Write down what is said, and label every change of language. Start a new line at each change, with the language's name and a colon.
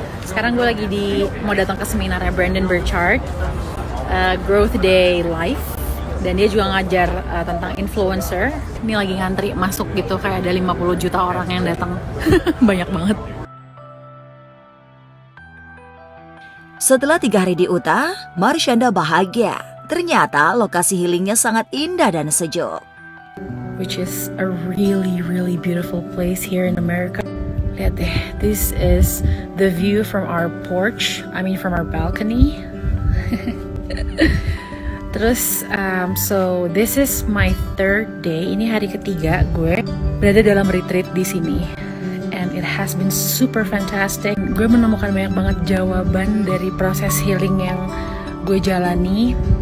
Indonesian: Sekarang gue lagi mau datang ke seminarnya Brandon Burchard, Growth Day Live, dan dia juga ngajar tentang influencer. Ini lagi ngantri masuk gitu, kayak ada 50 juta orang yang datang. Banyak banget. Setelah 3 hari di Utah, Marshanda bahagia. Ternyata lokasi healingnya sangat indah dan sejuk.
English: Which is a really, really beautiful place here in America.
Indonesian: Lihat deh,
English: this is the view from our porch, from our balcony. Terus, so this is my 3rd day.
Indonesian: Ini hari ketiga gue berada dalam retreat di sini.
English: And it has been super fantastic.
Indonesian: Gue menemukan banyak banget jawaban dari proses healing yang gue jalani.